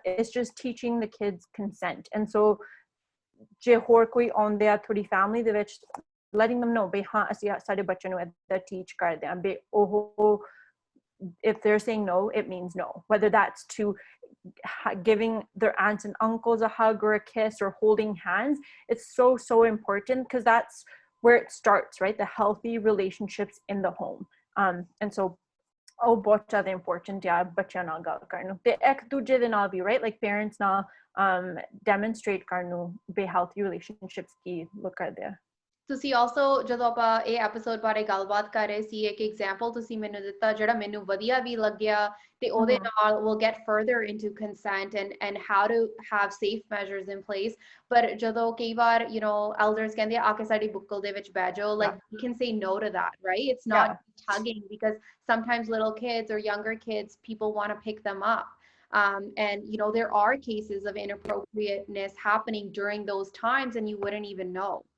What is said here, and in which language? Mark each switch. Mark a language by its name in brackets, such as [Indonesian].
[English] It's just teaching the kids consent. And so [Punjabi] ਜੇ ਹੋਰ ਕੋਈ ਆਉਂਦੇ ਆ ਥੋੜੀ ਫੈਮਿਲੀ ਦੇ ਵਿੱਚ, [English] letting them know [Punjabi] ਬਈ ਹਾਂ ਅਸੀਂ ਸਾਡੇ ਬੱਚੇ ਨੂੰ ਏਦਾਂ teach ਕਰਦੇ ਆ ਬਈ ਉਹ [English] if they're saying no, it means no, whether that's to giving their aunts and uncles a hug or a kiss or holding hands. It's so important because that's where it starts, right? The healthy relationships in the home. And so [Punjabi] ਬਹੁਤ ਜ਼ਿਆਦਾ important ਆ ਬੱਚਿਆਂ ਨਾਲ ਗੱਲ ਕਰਨ ਨੂੰ ਤੇ ਇੱਕ ਦੂਜੇ ਦੇ ਨਾਲ ਵੀ, right? [English] Like parents [Punjabi] ਨਾਲ demonstrate ਕਰਨ ਨੂੰ ਬੇ healthy relationships ਕੀ look ਕਰਦੇ ਆ. ਤੁਸੀਂ also ਜਦੋਂ ਆਪਾਂ ਇਹ ਐਪੀਸੋਡ ਬਾਰੇ ਗੱਲਬਾਤ ਕਰ ਰਹੇ ਸੀ, ਇੱਕ ਐਗਜ਼ਾਮਪਲ ਤੁਸੀਂ ਮੈਨੂੰ ਦਿੱਤਾ ਜਿਹੜਾ ਮੈਨੂੰ ਵਧੀਆ ਵੀ ਲੱਗਿਆ ਤੇ ਉਹਦੇ ਨਾਲ [English] we'll get further into consent and how to have safe measures in place. [Punjabi] ਪਰ ਜਦੋਂ ਕਈ ਵਾਰ elders ਕਹਿੰਦੇ ਆ ਕੇ ਸਾਡੀ ਬੁੱਕਲ ਦੇ ਵਿੱਚ ਬਹਿ ਜਾਓ, [English] like you can say no to that, [Punjabi] right? [English] It's not tugging, because sometimes little kids or younger kids, people want to pick them up. And there are cases of inappropriateness happening during those times and you wouldn't even know.